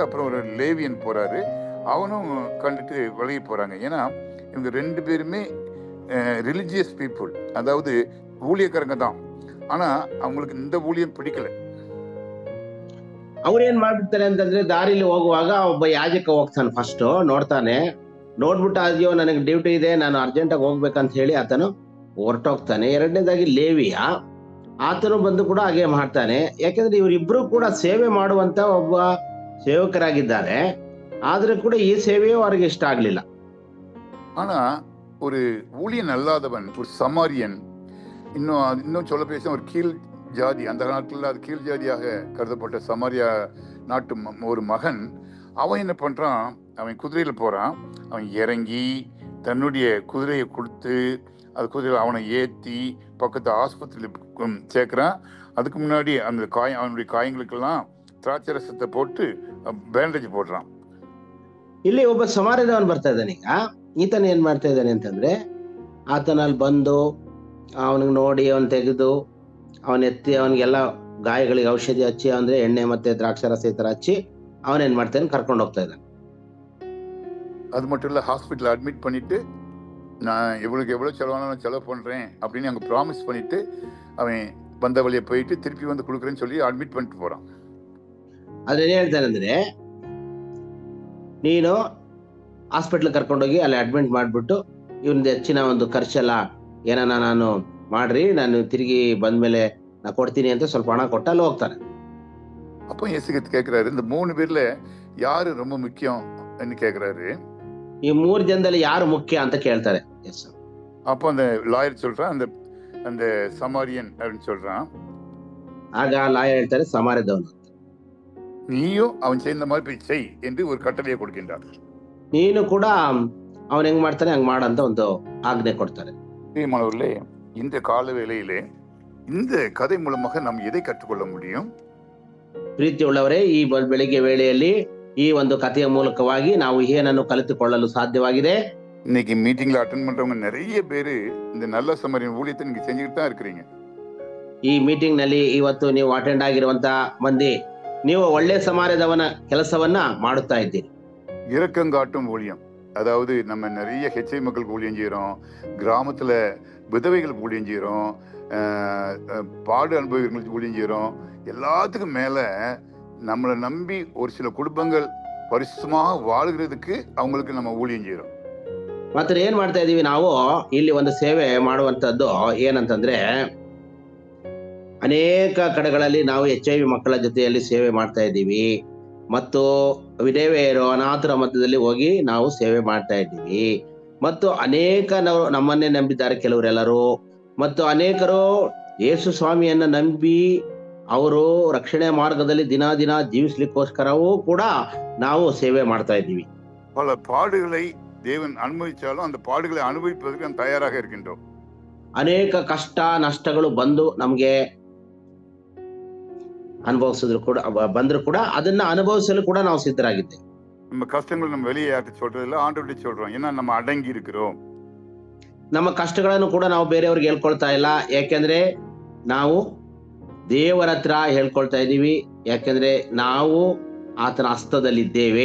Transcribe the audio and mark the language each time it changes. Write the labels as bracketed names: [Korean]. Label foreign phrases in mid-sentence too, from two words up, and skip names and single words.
[Tamil] அப்புறம் ஒரு லேவியன் போறாரு, அவனும் கண்டுட்டு விலகி போறாங்க. ஏன்னா இவங்க ரெண்டு பேருமே [English] religious people, [Tamil] அதாவது ஊழியக்காரங்க தான். ஆனா அவங்களுக்கு இந்த ஊழியம் பிடிக்கல. [Kannada] ಅವ್ರೇನ್ ಮಾಡ್ಬಿಡ್ತಾರೆ ಅಂತಂದ್ರೆ, ದಾರಿಲಿ ಹೋಗುವಾಗ ಒಬ್ಬ ಯಾಜಕ ಹೋಗ್ತಾನೆ. ಫಸ್ಟ್ ನೋಡ್ತಾನೆ, ನೋಡ್ಬಿಟ್ಟು ಅಯ್ಯೋ ನನಗೆ ಡ್ಯೂಟಿ ಇದೆ, ನಾನು ಅರ್ಜೆಂಟ್ ಆಗಿ ಹೋಗ್ಬೇಕಂತ ಹೇಳಿ ಆತನು ಹೊರಟೋಗ್ತಾನೆ. ಎರಡನೇದಾಗಿ ಲೇವಿಯ ಆತನು ಬಂದು ಕೂಡ ಹಾಗೆ ಮಾಡ್ತಾನೆ. ಯಾಕಂದ್ರೆ ಇವರಿಬ್ರು ಕೂಡ ಸೇವೆ ಮಾಡುವಂತ ಒಬ್ಬ ಸೇವಕರಾಗಿದ್ದಾರೆ. ಆದ್ರೆ ಕೂಡ ಈ ಸೇವೆಯೂ ಅವರಿಗೆ ಇಷ್ಟ ಆಗ್ಲಿಲ್ಲ. [Tamil] ஆனா ஒரு ஊழியன் அல்லாதவன், ஒரு சமாரியன், இன்னும் சொல்ல பேச ஒரு கீழ் ஜாதி, அந்த நாட்டில் அது கீழ் ஜாதியாக கருதப்பட்ட சமாரியா நாட்டு ஒரு மகன், அவன் என்ன பண்றான், அவன் குதிரையில போறான். அவன் இறங்கி தன்னுடைய குதிரையை கொடுத்து அது குதிரையில் அவனை ஏற்றி பக்கத்து ஆஸ்பத்திரியில் சேர்க்கிறான். அதுக்கு முன்னாடி அந்த அவனுடைய காயங்களுக்கெல்லாம் திராட்சை ரசத்தை போட்டு பேண்டேஜ் போடுறான். [Kannada] ಇಲ್ಲಿ ಒಬ್ಬ ಸಮಾರ್ಯದವನು ಬರ್ತಾ ಇದ್ದಾನೆ. ಈಗ ಈತನ ಏನ್ ಮಾಡ್ತಾ ಇದ್ದಾನೆ ಅಂತಂದ್ರೆ, ಆತನಲ್ಲಿ ಬಂದು ಅವನಿಗೆ ನೋಡಿ ಅವನ್ ತೆಗೆದು ಅವನ್ ಎತ್ತಿ ಅವನಿಗೆಲ್ಲ ಗಾಯಗಳಿಗೆ ಔಷಧಿ ಹಚ್ಚಿ, ಅಂದ್ರೆ ಎಣ್ಣೆ ಮತ್ತೆ ದ್ರಾಕ್ಷಾರಸ ಈ ತರ ಹಚ್ಚಿ ಅವನೇನ್ ಮಾಡ್ತಾನೆ, ಕರ್ಕೊಂಡು ಹೋಗ್ತಾ ಇದ್ದಾನೆ. [Tamil] அது மட்டும் இல்ல, [English] hospital admit [Tamil] பண்ணிட்டு நான் இவளுக்கு எவ்வளவு செலவான நான் செலவு பண்றேன் அப்படின்னு அங்க ப்ராமிஸ் பண்ணிட்டு அவன் வந்த வழியை போயிட்டு திருப்பி வந்து கொடுக்குறேன்னு சொல்லி அட்மிட் பண்ணிட்டு போறான். [Kannada] ಅದೇನ್ ಹೇಳ್ತಾನೆ ಅಂದ್ರೆ, ನೀನು ಹಾಸ್ಪಿಟ್ಲ್ ಕರ್ಕೊಂಡೋಗಿ ಅಲ್ಲಿ ಅಡ್ಮಿಟ್ ಮಾಡ್ಬಿಟ್ಟು ಇವನ್ದು ಹೆಚ್ಚಿನ ಒಂದು ಖರ್ಚೆಲ್ಲ ಏನಾನ ನಾನು ಮಾಡ್ರಿ, ನಾನು ತಿರುಗಿ ಬಂದ್ಮೇಲೆ ನಾ ಕೊಡ್ತೀನಿ ಅಂತ ಸ್ವಲ್ಪ ಹಣ ಕೊಟ್ಟು ಅಲ್ಲಿ ಹೋಗ್ತಾನೆ. [Tamil] அப்போ இயேசு கேட்கிறாரு, இந்த 3 பேர்ல யாரு ரொம்ப முக்கியம் கேட்கிறாரு. [Kannada] ಈ 3 ಜನದಲ್ಲಿ ಯಾರು ಮುಖ್ಯ ಅಂತ ಕೇಳ್ತಾರೆ. [Tamil] அப்போ அந்த லாயர் சொல்றான், அந்த அந்த சமாரியன் அப்படின்னு சொல்றான். [Kannada] ಆಗ ಲಾಯರ್ ಹೇಳ್ತಾರೆ, ಸಮಾರ್ಯದವನು, [Tamil] நீயும் அவன் செய்த மாதிரி போய் செய் என்று ஒரு கட்டளையை கொடுக்கின்றார். [Kannada] ನೀನು ಕೂಡ ಅವನ್ ಹೆಂಗ್ ಮಾಡ್ತಾನೆ ಹಂಗ್ ಮಾಡಂತ ಒಂದು ಆಜ್ಞೆ ಕೊಡ್ತಾರೆ. [Tamil] பிரியமானவர்களே, இந்த கால வேளையிலே இந்த கதை மூலமாக நாம் எதை கற்றுக்கொள்ள முடியும்? [Kannada] ಪ್ರೀತಿ ಉಳ್ಳವರೇ, ಈ ಬೆಳಿಗ್ಗೆ ವೇಳೆಯಲ್ಲಿ ಈ ಒಂದು ಕಥೆಯ ಮೂಲಕವಾಗಿ ನಾವು ಏನನ್ನು ಕಲಿತುಕೊಳ್ಳಲು ಸಾಧ್ಯವಾಗಿದೆ? [Tamil] இன்னைக்கு மீட்டிங்ல அட்டெண்ட் பண்றவங்க நிறைய பேரு இந்த நல்ல சமாரியன் ஊழியத்தை நீங்க செஞ்சுக்கிட்டு தான் இருக்கிறீங்க. [Kannada] ಈ ಮೀಟಿಂಗ್ ನಲ್ಲಿ ಇವತ್ತು ನೀವು ಅಟೆಂಡ್ ಆಗಿರುವಂತ ಮಂದಿ, ನೀವು ಒಳ್ಳೆ ಸಮಾರ್ಯದವನ ಕೆಲಸವನ್ನ ಮಾಡುತ್ತಾ ಇದ್ದೀರಿ. [Tamil] இரக்கம் காட்டும் ஊழியம், அதாவது நம்ம நிறைய ஹெச்ஐ மக்களுக்கு ஊழியம் செய்யறோம், கிராமத்துல விதவைகளுக்கு ஊழியம் செய்யறோம், பாடு அனுபவிகளுக்கு ஊழியம் செய்யறோம். எல்லாத்துக்கும் மேல நம்மளை நம்பி ஒரு சில குடும்பங்கள் பரிசுத்தமாக வாழ்கிறதுக்கு அவங்களுக்கு நம்ம ஊழியம் செய்யறோம். [Kannada] ಮಾತ್ರ ಏನ್ ಮಾಡ್ತಾ ಇದೀವಿ ನಾವು ಇಲ್ಲಿ ಒಂದು ಸೇವೆ ಮಾಡುವಂತದ್ದು ಏನಂತಂದ್ರೆ, ಅನೇಕ ಕಡೆಗಳಲ್ಲಿ ನಾವು HIV ಮಕ್ಕಳ ಜೊತೆಯಲ್ಲಿ ಸೇವೆ ಮಾಡ್ತಾ ಇದ್ದೀವಿ, ಮತ್ತು ವಿಧವೆಯರು ಅನಾಥರ ಮಧ್ಯದಲ್ಲಿ ಹೋಗಿ ನಾವು ಸೇವೆ ಮಾಡ್ತಾ ಇದ್ದೀವಿ, ಮತ್ತು ಅನೇಕ ನಮ್ಮನ್ನೇ ನಂಬಿದ್ದಾರೆ ಕೆಲವರೆಲ್ಲರೂ, ಮತ್ತು ಅನೇಕರು ಯೇಸು ಸ್ವಾಮಿಯನ್ನ ನಂಬಿ ಅವರು ರಕ್ಷಣೆ ಮಾರ್ಗದಲ್ಲಿ ದಿನ ದಿನ ಜೀವಿಸ್ಲಿಕ್ಕೋಸ್ಕರವೂ ಕೂಡ ನಾವು ಸೇವೆ ಮಾಡ್ತಾ ಇದ್ದೀವಿ. [Tamil] பல பாடுகளை தேவன் அனுபவிச்சாலும் அந்த பாடுகளை அனுபவிப்பதற்கு நாம் தயாராக இருக்கின்றோம். [Kannada] ಅನೇಕ ಕಷ್ಟ ನಷ್ಟಗಳು ಬಂದು ನಮ್ಗೆ ಅನುಭವಿಸಿದ್ರು ಕೂಡ ಬಂದ್ರು ಕೂಡ ಅದನ್ನ ಅನುಭವಿಸಲು ಕೂಡ ನಾವು ಸಿದ್ಧರಾಗಿದ್ದೇವೆ. [Tamil] நம்ம கஷ்டங்கள் நம்ம வெளியே யார்கிட்ட சொல்றது இல்லை, ஆண்டவர்கிட்ட சொல்றோம். ஏன்னா நம்ம அடங்கி இருக்கிறோம். [Kannada] ನಮ್ಮ ಕಷ್ಟಗಳನ್ನು ಕೂಡ ನಾವು ಬೇರೆಯವ್ರಿಗೆ ಹೇಳ್ಕೊಳ್ತಾ ಇಲ್ಲ, ಯಾಕೆಂದ್ರೆ ನಾವು ದೇವರ ಹತ್ರ ಹೇಳ್ಕೊಳ್ತಾ ಇದ್ದೀವಿ, ಯಾಕೆಂದ್ರೆ ನಾವು ಆತನ ಹಸ್ತದಲ್ಲಿದ್ದೇವೆ.